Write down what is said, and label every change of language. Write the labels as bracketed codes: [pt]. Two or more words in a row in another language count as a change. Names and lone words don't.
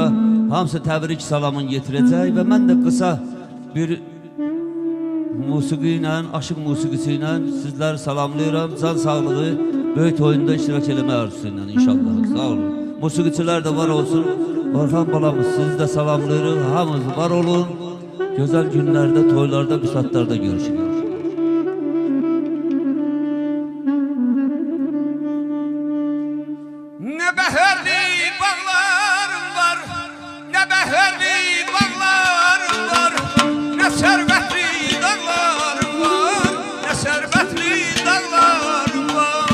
[az] Hamısı təbrik salamın getirəcək və mən də qısa bir musiqi ilə, aşıq musiqisi ilə sizləri salamlayıram. Can sağlığı, böyük oyunda iştirak eləmə arzusu ilə inşallah. Sağ olun. Musiqiçilər də var olsun. Orxan balamız, sizi də salamlayırıq. Hamınız var olun. Gözəl günlərdə, toylarda, büsatlarda görüşürük. Ne beherli bağlarım var, ne beherli bağlarım var, ne servetli dağlarım var, ne servetli dağlarım var.